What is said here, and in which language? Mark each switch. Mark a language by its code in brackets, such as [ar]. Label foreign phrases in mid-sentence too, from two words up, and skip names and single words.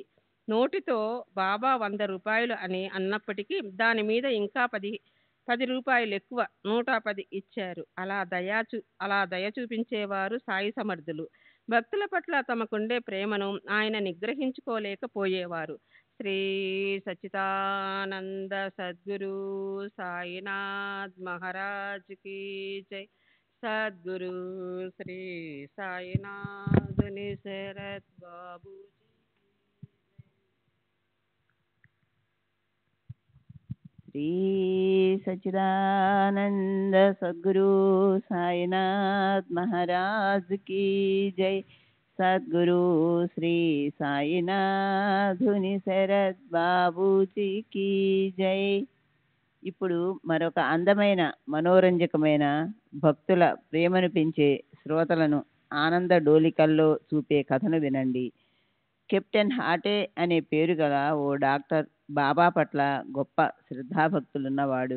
[te] నోటితో బాబా 100 రూపాయలు అని అన్నప్పటికీ దాని మీద ఇంకా 10 రూపాయలు ఎక్కువ 110 ఇచ్చారు. అలా దయ చూపించేవారు సాయి సమర్థులు. భక్తుల పట్ల తమకుండే ప్రేమను ఆయన నిగ్రహించుకోలేకపోయేవారు. శ్రీ సచ్చిదానంద సద్గురు సాయినాథ్ మహారాజ్ [hi] की जय. [te] సద్గురు శ్రీ సాయినాథుని శరత్ బాబూజీ. శ్రీ సచిదానంద సద్గురు సాయినాథ్ మహారాజ్ [hi] की जय [te] సద్గురు శ్రీ సాయినాథుని శరత్ బాబూజీ [hi] की जय [te] ఇప్పుడు మరొక అందమైన మనోరంజకమైన భక్తుల ప్రేమను పెంచే శ్రోతలను ఆనంద డోలికల్లో చూపే కథను వినండి. కెప్టెన్ హాటే అనే పేరు గల ఓ డాక్టర్ బాబా పట్ల గొప్ప శ్రద్ధాభక్తులున్నవాడు.